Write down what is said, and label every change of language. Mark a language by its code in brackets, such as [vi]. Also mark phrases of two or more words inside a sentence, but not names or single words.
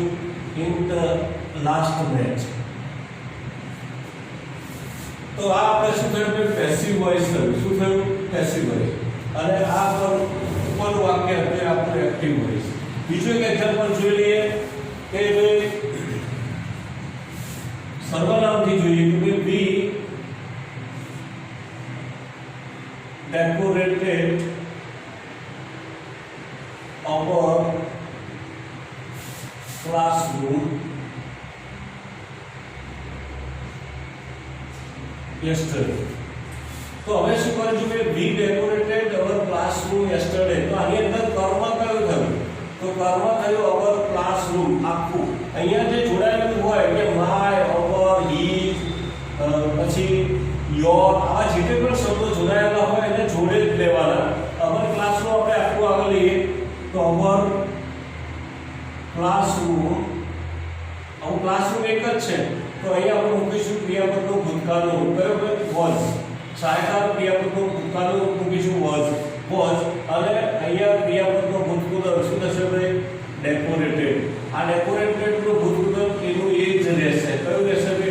[en] in the last match. [gu] તો આ આપણે શું થયું? [en] passive voice [gu] થયું. શું થયું? [en] passive voice. [gu] અને આ ઉપર વાક્ય એટલે આપણું [en] active voice. [gu] બીજું એક એક્ઝામ્પલ જોઈ લઈએ કે સર્વનામથી જોઈએ કે [en] we decorated our classroom yesterday. [gu] તો હવે શું કરીશું કે [en] we decorated our classroom yesterday. [gu] તો આની અંદર કર્મ કયું થયું? તો કર્મ થયું [en] our classroom [gu] આખું. અહીંયા જે જોડાયેલું હોય કે [en] my, our, his, [gu] પછી your આવા જે પણ શબ્દો જોડાયેલા હોય એને જોડે જ લેવાના. [en] our classroom [gu] આપણે આખું આગળ લઈએ તો [en] our classroom [gu] એક જ છે તો અહીંયા આપણે મૂકીશું ક્રિયાપદનું ભૂતકાળનું રૂપ. બરાબર? was. સહાયકાર ક્રિયાપદનું ભૂતકાળનું રૂપ મૂકીશું was. અને અહીંયા ક્રિયાપદનું ભૂતકાળ શું થશે ભાઈ? ડેકોરેટેડ. આ ડેકોરેટેડનું ભૂતકાળ એનું એ જ રહેશે. કયું રહેશે ભાઈ?